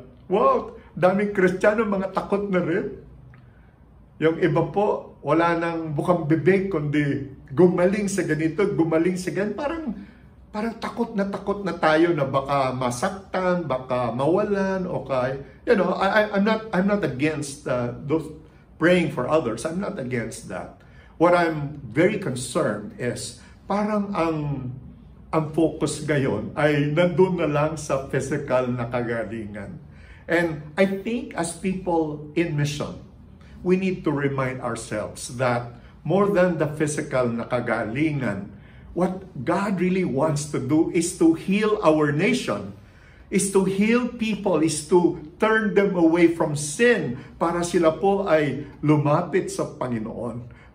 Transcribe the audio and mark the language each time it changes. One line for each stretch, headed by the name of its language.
Filipino: Wow, daming Kristiyano, mga takot na rin. Yung iba po, wala nang bukang bibig, kundi gumaling sa ganito, gumaling sa ganito. Parang takot na tayo na baka masaktan, baka mawalan, okay.
English: I'm not against those praying for others. I'm not against that. What I'm very concerned is
Filipino: parang ang focus ngayon ay nandun na lang sa physical na kagalingan.
English: And I think as people in mission, we need to remind ourselves that more than the physical na kagalingan, what God really wants to do is to heal our nation, is to heal people, is to turn them away from sin
Filipino: para sila po ay lumapit sa Panginoon.